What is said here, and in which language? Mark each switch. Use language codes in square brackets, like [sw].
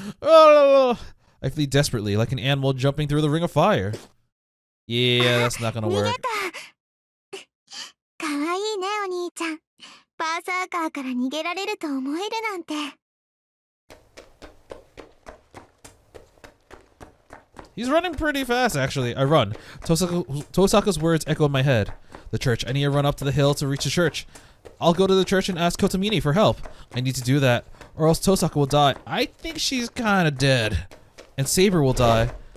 [en] I flee desperately, like an animal jumping through the ring of fire. Yeah, that's not gonna work. [ja] かわいいねお兄ちゃん。バーサーカーから逃げられると思えるなんて。 [en] He's running pretty fast, actually. I run. Tohsaka's words echo in my head. The church. I need to run up to the hill to reach the church. I'll go to the church and ask Kotomini for help. I need to do that, or else Tohsaka will die. I think she's kind of dead. And Saber will die.